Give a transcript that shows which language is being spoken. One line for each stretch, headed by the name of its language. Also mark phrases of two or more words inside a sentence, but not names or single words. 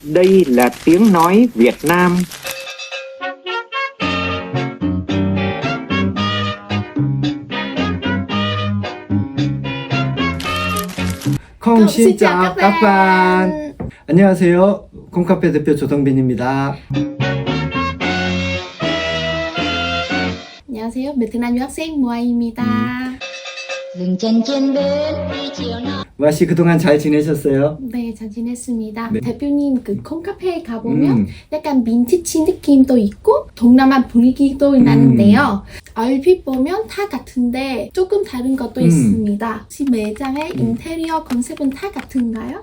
Vietnamese: Đây là tiếng nói Việt Nam. Xin chào các bạn.
Korean: 안녕하세요. 콩카페 대표 조동빈입니다. 안녕하세요. 베트남 유학생 모아입니다.
Vietnamese: dừng chân trên bến đi chiều nào.
Korean: 와씨 그동안 잘 지내셨어요? 네, 잘 지냈습니다. 네. 대표님 그 콩카페에 가보면 약간 민트치 느낌도 있고 동남아 분위기도 나는데요. 얼핏 보면 다 같은데 조금 다른 것도 있습니다. 혹시 매장의 인테리어 컨셉은 다 같은가요?